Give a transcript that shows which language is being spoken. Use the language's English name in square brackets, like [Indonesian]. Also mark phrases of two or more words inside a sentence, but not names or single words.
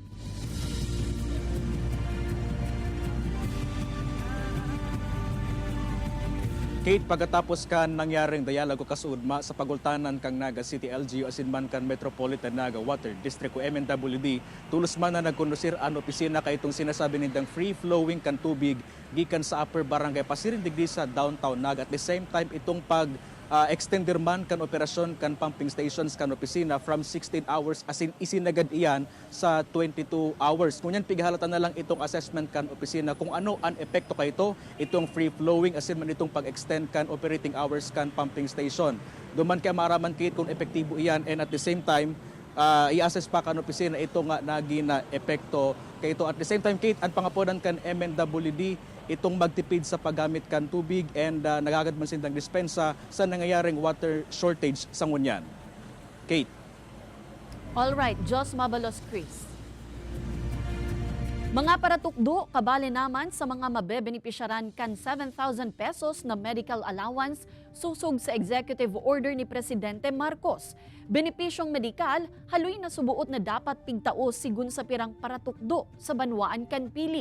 [Bikol] Kate, pagkatapos kan nangyaring dialogo kasuudma sa pagultanan kang Naga City LGU asin man kan Metropolitan Naga Water District o MNWD, tulos man na nagkondusir ang opisina kay itong sinasabi nindang [English] free-flowing [Bikol] kan tubig gikan sa upper barangay pasirin digdi sa downtown Naga. [English] At the same time, [Bikol] itong extender man kan operasyon kan [English] pumping stations [Bikol] kan opisina [English] from 16 hours [Bikol] asin isinagad iyan sa 22 hours. Ngunyan pighalatan na lang itong assessment kan opisina kung ano ang epekto kay itong [English] free flowing [Bikol] asin man itong pag-extend kan [English] operating hours [Bikol] kan [English] pumping station. [Bikol] Duman kaya maraman kit kung epektibo iyan, [English] and at the same time [Bikol] i-assess pa kan opisina ito nga nagina epekto kay ito. [English] At the same time, [Bikol] Kate, ang pangaponan kan MNWD itong magtipid sa paggamit kan tubig and nagagad man sindang dispensa sa nangyayaring [English] water shortage [Bikol] sa ngunyan. Kate. [English] All right, Jos Mabalos, Chris. [Bikol] Mga paratukdo, kabali naman sa mga mabebenepisyaran kan 7,000 pesos na [English] medical allowance [Bikol] susog sa [English] executive order [Bikol] ni Presidente Marcos. Benepisyong medikal, haloy na subuot na dapat pigtao sigun sa pirang paratukdo sa banwaan kan pili.